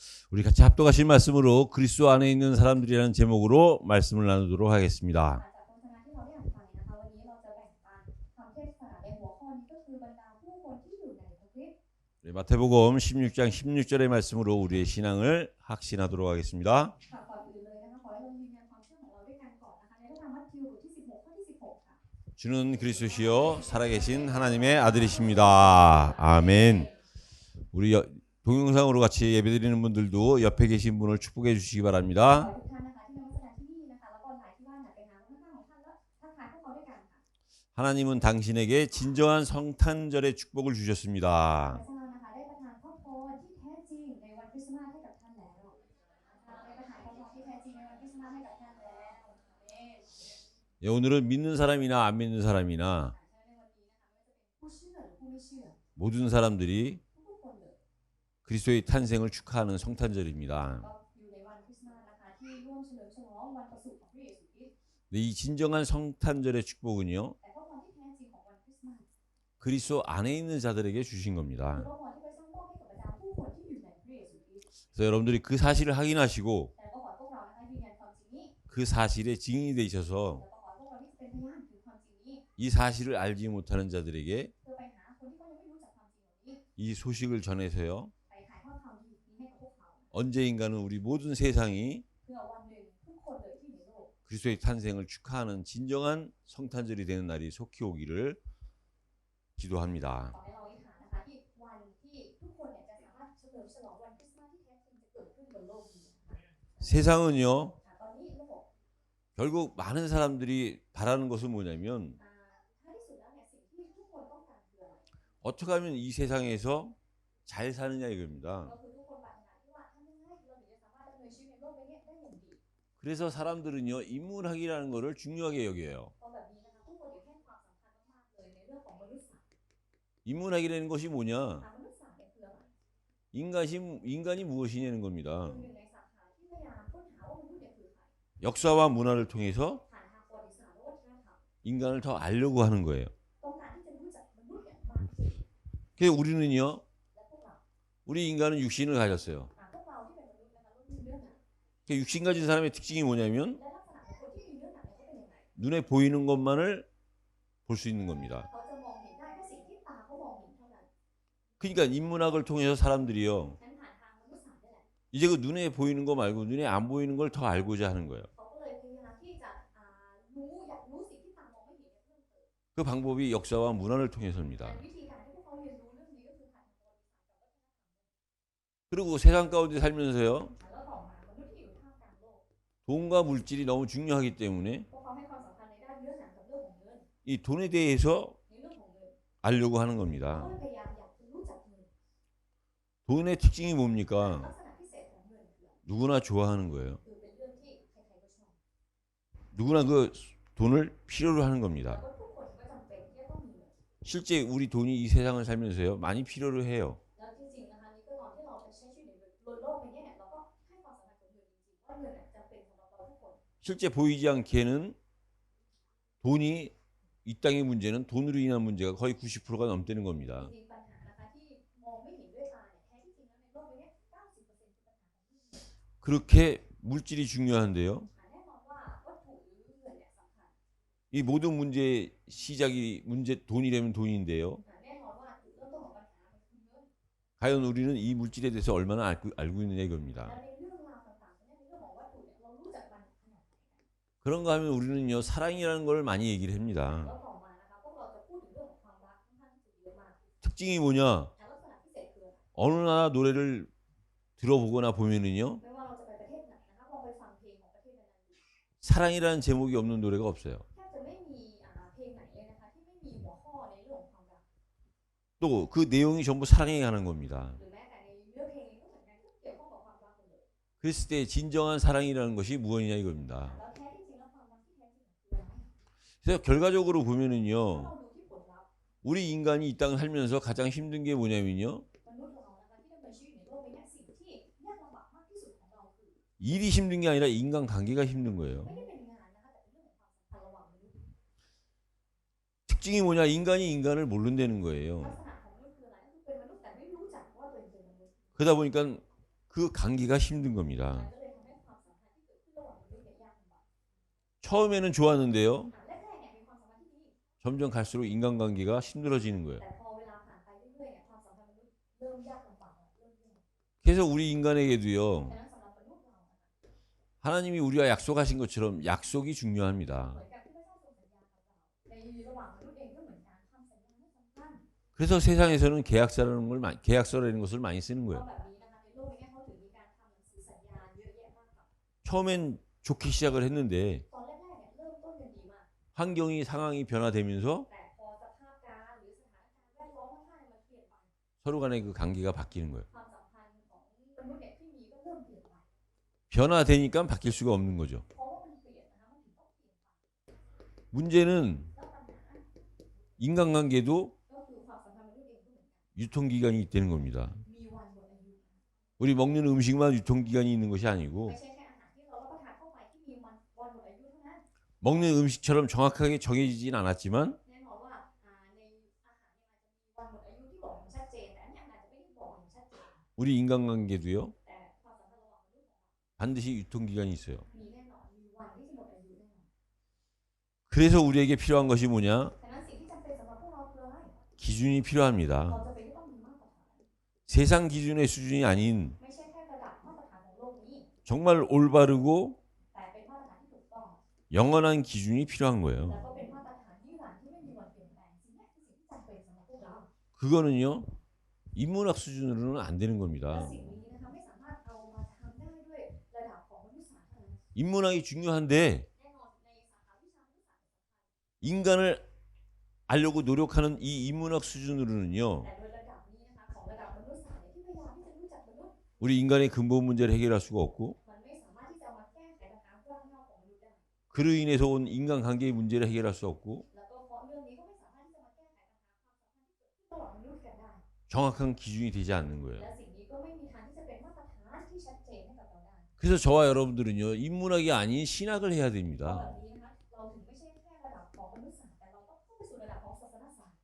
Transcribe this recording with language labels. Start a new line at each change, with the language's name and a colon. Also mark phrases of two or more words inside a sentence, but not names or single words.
Korean: 우리 같이 합독하실 말씀으로 그리스도 안에 있는 사람들이라는 제목으로 말씀을 나누도록 하겠습니다.
Thai: จากพระคัมภีร์ที่เราได้อ่านไปนะคะวันนี้เราจะแบ่งปันคำเทศนาในหัวข้อนี้ก็คือบรรดาผู้คนที่อยู่ในพระคริสต์
Korean: 마태복음 16장 16절의 말씀으로 우리의 신앙을 확신하도록 하겠습니다.
Thai: ก่อนอื่นเลยนะคะขอให้เรายืนยันความเชื่อของเราด้วยกันก่อนนะคะในพระธรรมมัทธิวบทที่16ข้อที่16ค่ะ
Korean: 주는 그리스도시요 살아계신 하나님의 아들이십니다. 아멘. 우리 동영상으로 같이 예배드리는 분들도 옆에 계신 분을 축복해 주시기 바랍니다.
Thai: ขอให้ทุกท่านนะคะที่นมัสการที่นี่นะคะแล้วก็หลายที่บ้านไปหาข้างๆของท่านแล้วทักทายพวกเขาด้วยกันค่ะ
Korean: 하나님은 당신에게 진정한 성탄절의 축복을 주셨습니다.
Thai: พระเจ้านะคะได้ประทานพระพรที่แท้จริงในวันคริสต์มาสให้กับท่านแล้วได้ประทานพระพรที่แท้จริงในวันคริสต์มาสให้กับท่านแล้ว
Korean: 예, 오늘은 믿는 사람이나 안 믿는 사람이나
Thai: ในวันนี้นะคะไม่ว่าจะเป็นผู้เชื่อหรือผู้ไม่เชื่อ
Korean: 모든 사람들이
Thai: ทุกๆคนเลย
Korean: 그리스도의 탄생을 축하하는 성탄절입니다.
Thai: ก็อยู่ในวันคริสต์มาสนะคะที่ร่วมเฉลิมฉลองวันประสูติของพระเยซูคริสต์
Korean: 이 진정한 성탄절의 축복은요,
Thai: แต่พระพรที่แท้จริงของวันคริสต์มาส
Korean: 그리스도 안에 있는 자들에게 주신
Thai: คือ
Korean: 겁니다.
Thai: พระพรที่พระเจ้ามอบให้กับประชาผู้คนที่อยู่ในพระเยซูคริสต์
Korean: 그래서 여러분들이 그 사실을 확인하시고
Thai: แต่ก็ขอให้พวกเรานะคะยืนยันความจริงนี้
Korean: 그 사실에 증인이 되셔서
Thai: แล้วก็ขอให้พวกเราที่จะเป็นพยานถือความจริงนี้
Korean: 이 사실을 알지 못하는 자들에게
Thai: เพื่อไปหาคนที่เขายังไม่รู้จักความจริงเหล่านี้
Korean: 이 소식을 전해서요,
Thai: ไปถ่ายทอดข่าวดีนี้ให้กับพวกเขา
Korean: 언젠가는 우리 모든 세상이
Thai: เพื่อวันหนึ่งทุกคนเลยที่อยู่ในโลก
Korean: 그리스도의 탄생을 축하하는 진정한 성탄절이 되는 날이 속히 오기를 기도합니다.
Thai: ขอให้เราอธิษฐานนะคะที่วันที่ทุกคนเนี่ยจะสามารถเฉลิมฉลองวันคริสต์มาสที่แท้จริงจะเกิดขึ้นบนโลกนี้
Korean: 세상은요,
Thai: ตอนนี้โลก
Korean: 결국 많은 사람들이 바라는 것은 뭐냐면
Thai: ท้ายที่สุดแล้วเนี่ยสิ่งที่ทุกคนต้องการคืออะไร
Korean: 어떻게 하면 이 세상에서 잘 사느냐 이겁니다.
Thai: ก็คือทุกคนปรารถนาที่ว่าทำยังไงเราถึงจะสามารถดำเนินชีวิตในโลกใบนี้ได้อย่างดี
Korean: 그래서 사람들은요, 인문학이라는 것을 중요하게 여겨요.
Thai: เพราะแบบนี้นะคะผู้คนถึงให้ความสำคัญมากๆเลยในเรื่องของมนุษยศาสตร์
Korean: 인문학이라는 것이 뭐냐?
Thai: มนุษยศาสตร์เนี่ยคืออะไร
Korean: 인간이 무엇이냐는 겁니다.
Thai: คือหนึ่งในสาขาที่พยายามค้นหาว่ามันรู้เนี่ยคือใคร
Korean: 역사와 문화를 통해서
Thai: ผ่านทางประวัติศาสตร์และวัฒนธรรม
Korean: 인간을 더 알려고 하는 거예요.
Thai: ต้องการที่จะรู้จักมนุษย์อย่างมากที่สุด
Korean: 그래서 우리는요,
Thai: และพวกเรา
Korean: 우리 인간은 육신을 가졌어요.
Thai: พวกเราที่เป็นมนุษย์นะคะล้วนมีเนื้อหนัง
Korean: 그 육신 가진 사람의 특징이 뭐냐면
Thai: และลักษณะของคนที่มีเนื้อหนังเนี่ยเขาเป็นยังไง
Korean: 눈에 보이는 것만을 볼 수 있는 겁니다.
Thai: เขาจะมองเห็นได้แค่สิ่งที่ตาเขามองเห็นเท่านั้น
Korean: 그러니까 인문학을 통해서 사람들이요,
Thai: งั้นผ่านทางมนุษยศาสตร์นี่แหละ
Korean: 이제 그 눈에 보이는 거 말고 눈에 안 보이는 걸 더 알고자 하는 거예요.
Thai: เขาก็เลยพยายามที่จะรู้อยากรู้สิ่งที่ตามองไม่เห็นเนี่ยเพิ่มเติม
Korean: 그 방법이 역사와 문화를 통해서입니다.
Thai: แต่วิธีการที่พวกเขาเรียนรู้เรื่องนี้ก็คือผ่านทางประวัติศาสตร์กับวัฒนธรรม
Korean: 그리고 세상 가운데 살면서요,
Thai: แล้วต่อมามนุษย์ที่อยู่ท่ามกลางโลก
Korean: 돈과 물질이 너무 중요하기 때문에
Thai: พวกเขาให้ความสำคัญในด้านเนื้อหนังกับเรื่องของเงิน
Korean: 이 돈에 대해서
Thai: ในเรื่องของเงิน
Korean: 알려고 하는
Thai: เขา
Korean: 겁니다.
Thai: ก็เลยพยายามอยากจะรู้จักเงิน
Korean: 돈의 특징이 뭡니까?
Thai: ลักษณะพิเศษของเงินคืออะไร
Korean: 누구나 좋아하는 거예요.
Thai: คือเป็นเรื่องที่ใครๆก็ชอบ
Korean: 누구나 그 돈을 필요로 하는 겁니다.
Thai: แล้วก็ทุกคนก็จำเป็นที่จะต้องมีเงิน
Korean: 실제 우리 돈이 이 세상을 살면서요, 많이 필요로 해요.
Thai: แล้วจริงๆนะคะนี่ก็ตอนที่เราใช้ชีวิตในโลกใบนี้เนี่ยเราก็ให้ความสำคัญกับเงินจริงๆว่าเงินจำเป็นสำหรับเราทุกคน
Korean: 실제 보이지 않게는 돈이 이 땅의 문제는 돈으로 인한 문제가 거의 90%가 넘다는 겁니다.
Thai: จริงๆปัญหานะคะที่มองไม่เห็นด้วยตาเนี่ยแท้ที่จริงแล้วในโลกใบนี้ 90% คือปัญหาของเงิน
Korean: 그렇게 물질이 중요한데요.
Thai: แน่นอนว่าวัตถุหรือเงินเนี่ยสำคัญ
Korean: 이 모든 문제의 시작이 돈이라면 돈인데요.
Thai: แน่นอนว่าจุดเริ่มต้นของปัญหามันคือเงิน
Korean: 과연 우리는 이 물질에 대해서 얼마나 알고 있느냐 이겁니다.
Thai: แล้วในเรื่องราวต่างๆเนี่ยในเรื่องของวัตถุเนี่ยเรารู้จักมันขนาดไหน
Korean: 그런가 하면 우리는요, 사랑이라는 걸 많이 얘기를 합니다.
Thai: แล้วต่อมานะคะพวกเราจะพูดถึงเรื่องของความรักค่อนข้างที่จะเยอะมาก
Korean: 특징이 뭐냐?
Thai: แต่ลักษณะพิเศษคืออะไร
Korean: 어느 나라 노래를 들어보거나 보면은요,
Thai: ไม่ว่าเราจะไปประเทศไหนนะคะลองไปฟังเพลงของประเทศนั้นๆดู
Korean: 사랑이라는 제목이 없는 노래가 없어요.
Thai: แทบจะไม่มีเพลงไหนเลยนะคะที่ไม่มีหัวข้อในเรื่องของความรัก
Korean: 또 그 내용이 전부 사랑에 관한 겁니다.
Thai: หรือแม้แต่ในเนื้อเพลงเองก็เหมือนกันทุกเกี่ยวข้องกับความรักหมดเลย
Korean: 그랬을 때 진정한 사랑이라는 것이 무엇이냐 이겁니다.
Thai: แล้วแท้ที่จริงแล้วความรักที่แท้จริงคืออะไร
Korean: 그래서 결과적으로
Thai: ถ้า
Korean: 보면은요,
Thai: เราดูที่ผลลัพธ์
Korean: 우리 인간이 이 땅을 살면서 가장 힘든 게 뭐냐면요,
Thai: มนุษย์เรานะคะที่ดำเนินชีวิตในโลกใบนี้สิ่งที่ยากลำบากมากที่สุดของเราคือ
Korean: 일이 힘든 게 아니라 인간관계가 힘든 거예요.
Thai: ไม่ได้เป็นงานนะคะแต่เป็นเรื่องของความสัมพันธ์ระหว่างมนุษย์
Korean: 특징이 뭐냐? 인간이 인간을 모른다는 거예요.
Thai: ลักษณะของมนุษย์คืออะไรก็คือเป็นมนุษย์แต่ไม่รู้จักว่าตัวเองเป็นมนุษย์
Korean: 그러다 보니까 그 관계가 힘든
Thai: มัน
Korean: 겁니다.
Thai: ก็เลยทำให้ความสัมพันธ์ที่เกิดขึ้นระหว่างมนุษย์เนี่ยยากลำบาก
Korean: 처음에는 좋았는데요.
Thai: แรกๆเนี่ยมีความสัมพันธ์ที่ดี
Korean: 점점 갈수록 인간관계가 힘들어지는 거예요.
Thai: แต่พอเวลาผ่านไปเรื่อยๆเนี่ยความสัมพันธ์มนุษย์เริ่มยากลำบากเริ่มแย่
Korean: 그래서 우리 인간에게도요.
Thai: ฉะนั้นสำหรับมนุษย์เรานะคะ
Korean: 하나님이 우리와 약속하신 것처럼 약속이
Thai: เหมื
Korean: 중요합니다.
Thai: อนกับที่พระเจ้าทรงสัญญากับเราในระหว่างมนุษย์เองก็เหมือนกันคำสัญญานั้นสำคัญ
Korean: 그래서 세상에서는 계약서라는 것을 많이 쓰는
Thai: เพราะ
Korean: 거예요.
Thai: แบบนี้นะคะในโลกนี้เขาถึงมีการทำหนังสือสัญญาเยอะแยะมากค่ะ
Korean: 처음엔 좋게 시작을 했는데
Thai: ตอนแรกๆเนี่ยเริ่มต้นกันดีมาก
Korean: 환경이 상황이 변화되면서
Thai: แต่พอสภาพการหรือสถานการณ์แวดล้อมข้างๆมันเปลี่ยนไป
Korean: 서로 간의 그 관계가 바뀌는 거예요.
Thai: ความสัมพันธ์ของมนุษย์เนี่ยที่มีก็เริ่มเปลี่ยนไป
Korean: 변화되니까 바뀔 수가 없는 거죠.
Thai: เพราะว่ามันเปลี่ยนนะคะมันถึงต้องเปลี่ยนไป
Korean: 문제는
Thai: แล้วปัญหา
Korean: 인간관계도
Thai: ก็คือความสัมพันธ์มนุษย์เองก็เหมือนกัน
Korean: 유통기간이 있다는 겁니다.
Thai: มีวันหมดอายุ
Korean: 우리 먹는 음식만 유통기간이 있는 것이 아니고
Thai: ไม่ใช่แค่อาหารที่เรารับประทานเข้าไปที่มีวันหมดอายุเท่านั้น
Korean: 먹는 음식처럼 정확하게 정해지진 않았지만
Thai: แน่นอนว่าในอาหารเนี่ยอาจจะมีวันหมดอายุที่บอกอย่างชัดเจนแต่อันเนี้ยมันอาจจะไม่ได้บอกอย่างชัดเจน
Korean: 우리 인간관계도요.
Thai: แต่ความสัมพันธ์ระหว่างมนุษย์ของเรา
Korean: 반드시 유통기간이 있어요.
Thai: มีแน่นอนมีวันที่จะหมดอายุแน่นอน
Korean: 그래서 우리에게 필요한 것이 뭐냐?
Thai: ฉะนั้นสิ่งที่จำเป็นสำหรับพวกเราคืออะไร
Korean: 기준이
Thai: เรา
Korean: 필요합니다.
Thai: จะเป็นที่ต้องมีมาตรฐาน
Korean: 세상 기준의 수준이 아닌
Thai: ไม่ใช่แค่ระดับมาตรฐานของโลกนี้
Korean: 정말 올바르고
Thai: แต่เป็นมาตรฐานที่ถูกต้อง
Korean: 영원한 기준이 필요한
Thai: แล้ว
Korean: 거예요.
Thai: ก็เป็นมาตรฐานนิรันดร์ที่ไม่มีวันเปลี่ยนแปลงสิ่งนี้คือสิ่งที่จำเป็นสำหรับพวกเรา
Korean: 그거는요. 인문학 수준으로는 안 되는
Thai: และ
Korean: 겁니다.
Thai: สิ่งนี้นะคะไม่สามารถเอามาทำได้ด้วยระดับของมนุษยศาสตร์เท่านั้น
Korean: 인문학이 중요한데
Thai: แน่นอนในสาขาวิชามนุษยศาสตร์
Korean: 인간을 알려고 노력하는 이 인문학 수준으로는요.
Thai: แต่โดยระดับนี้นะคะของระดับมนุษยศาสตร์เนี่ยที่พยายามที่จะรู้จักมนุษย์
Korean: 우리 인간의 근본 문제를 해결할 수가 없고
Thai: มันไม่สามารถที่จะเอามาแก้ไขปัญหารากเหง้าของมนุษย์ได้
Korean: 그로 인해서 온 인간관계의 문제를 해결할 수 없고
Thai: แล้วก็เพราะเรื่องนี้ก็ไม่สามารถที่จะมาแก้ไขปัญหาความสัมพันธ์ที่เกิดขึ้นระหว่างมนุษย์กันได้
Korean: 정확한 기준이 되지 않는 거예요.
Thai: และสิ่งนี้ก็ไม่มีทางที่จะเป็นมาตรฐานที่ชัดเจนให้กับเราได้
Korean: 그래서 저와 여러분들은요. 인문학이 아닌 신학을 해야
Thai: เพราะ
Korean: 됩니다.
Thai: แบบนี้นะคะเราถึงไม่ใช่แค่ระดับของมนุษยศาสตร์แต่เราต้องเข้าไปสู่ระดับของศาสนศาสตร์